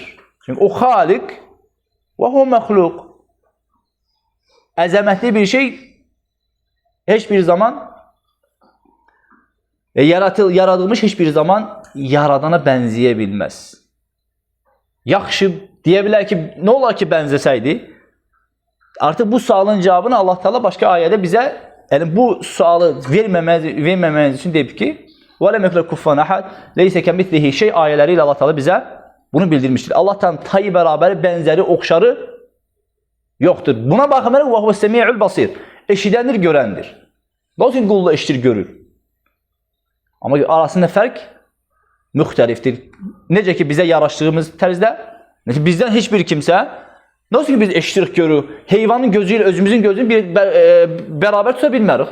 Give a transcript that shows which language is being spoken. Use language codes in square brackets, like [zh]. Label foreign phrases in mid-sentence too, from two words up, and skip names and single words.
[az] Çünki o xaliq və o məxluq. Əzəmətli bir şey heç bir zaman yaradılmış heç bir zaman yaradana bənzəyə bilməz. Yaxşı, deyə bilər ki, nə olar ki, bənzəsəydi? Artıq bu sualın cavabını Allah Teala başqa ayədə bizə, yəni bu sualı verməməniz üçün deyib ki, [ar] وَلَمْ يَكُنْ كُفُوًا أَحَدٌ لَيْسَ كَمِثْلِهِ شَيْءٌ [az] ayələri ilə Allah Teala bizə bunu bildirmişdir. Allah Teala'nın tayı bərabəri, bənzəri, oxşarı yoxdur. Buna baxmayaraq [ar] وَهُوَ السَّمِيعُ الْبَصِيرُ [az] eşidəndir, görəndir. Nasıl qulluq eşidir, görür? Amma arasında fərq müxtəlifdir. Necə ki, bizə yaraşdığımız tərzdə, bizdən heç bir kimsə, nasıl ki, biz eşitirik, görürük, heyvanın gözü ilə özümüzün gözünü bərabər tuta bilmərik.